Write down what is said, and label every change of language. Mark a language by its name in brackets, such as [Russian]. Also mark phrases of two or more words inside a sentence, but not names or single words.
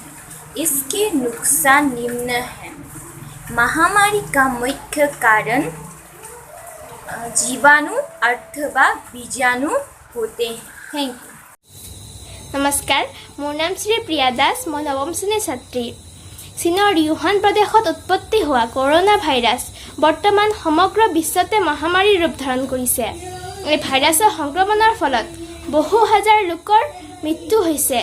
[Hindi] इसके नुकसान निम्न हैं। महामारी का मुख्य कारण जीवाणु अथवा बीजाणु होते हैं। [English] Thank you. [Assamese] নমস্কাৰ, মোৰ নাম শ্ৰী প্ৰিয়া দাস। মই নৱম শ্ৰেণীৰ ছাত্ৰী। চীনৰ ইউহান প্ৰদেশত উৎপত্তি হোৱা কৰোনা ভাইৰাছ বৰ্তমান সমগ্ৰ বিশ্বতে মহামাৰীৰ ৰূপ ধাৰণ কৰিছে। এই ভাইৰাছৰ সংক্ৰমণৰ ফলত বহু হাজাৰ লোকৰ মৃত্যু হৈছে।